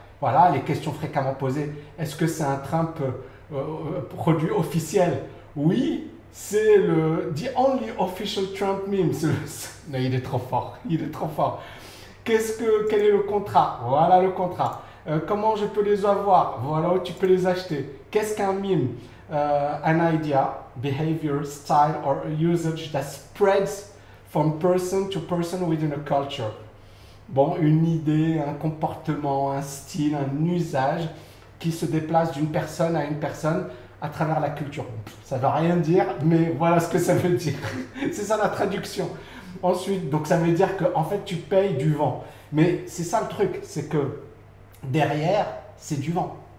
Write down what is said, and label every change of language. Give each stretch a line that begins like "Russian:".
French: Voilà, les questions fréquemment posées. Est-ce que c'est un Trump produit officiel? Oui, c'est
English: the only official Trump meme.
French: Non, il est trop fort. Quel est le contrat? Voilà le contrat. Comment je peux les avoir? Voilà où tu peux les acheter. Qu'est-ce qu'un meme?
English: An idea, behavior, style or usage that spreads from person to person within a culture.
French: Bon, une idée, un comportement, un style, un usage qui se déplace d'une personne à une personne à travers la culture. Ça ne veut rien dire, mais voilà ce que ça veut dire. C'est ça la traduction. Ensuite, donc ça veut dire qu'en fait, tu payes du vent. Mais c'est ça le truc, c'est que derrière, c'est du vent.